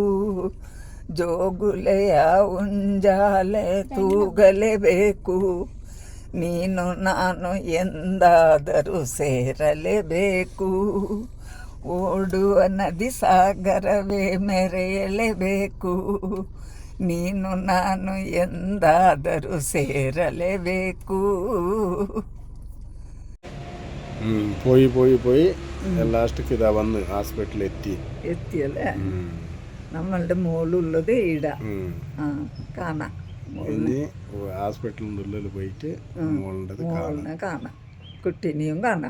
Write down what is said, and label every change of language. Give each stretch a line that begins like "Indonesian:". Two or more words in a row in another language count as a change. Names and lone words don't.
Kannada: ಜೋಗುಲೆಯ ಉಂಜಾಲೆ ತೂಗಲೇಬೇಕು, ನೀನು ನಾನು ಎಂದಾದರೂ ಸೇರಲೇಬೇಕು. ಓಡುವ ನದಿ ಸಾಗರವೇ ಮೆರೆಯಲೇಬೇಕು, ನೀನು ನಾನು ಎಂದಾದರೂ ಸೇರಲೇಬೇಕು.
Malayalam: പോയി ലാസ്റ്റ് ഇതാ വന്ന് ഹോസ്പിറ്റലിൽ എത്തിയല്ലേ. നമ്മളുടെ മോളുള്ളത് ഈട ആ കാണാം ഇനി ഹോസ്പിറ്റലിൻ്റെ ഉള്ളിൽ പോയിട്ട് മോളുടെ മോളിനെ കാണാം കുട്ടീനെയും കാണാം.